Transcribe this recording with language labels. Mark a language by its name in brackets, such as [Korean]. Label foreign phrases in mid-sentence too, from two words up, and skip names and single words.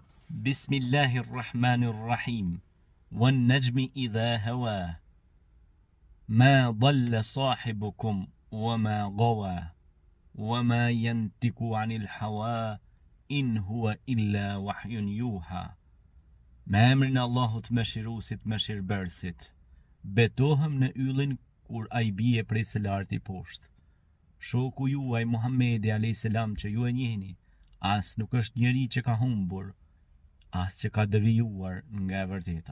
[Arabic] بسم الله الرحمن الرحيم. والنجم إذا هوى. ما ضل صاحبكم وما غوى. وما ينطق عن الهوى. إن هو إلا وحي يوحى. [Albanian] Me emrin e Allahut mëshiruesit mëshirbërësit. Betohem në yllin kur ai bie prej së larti poshtë. Shoku juaj Muhamedi a.s. që ju e njihni, as nuk është njeri që ka humbur, as që ka devijuar nga e vërteta.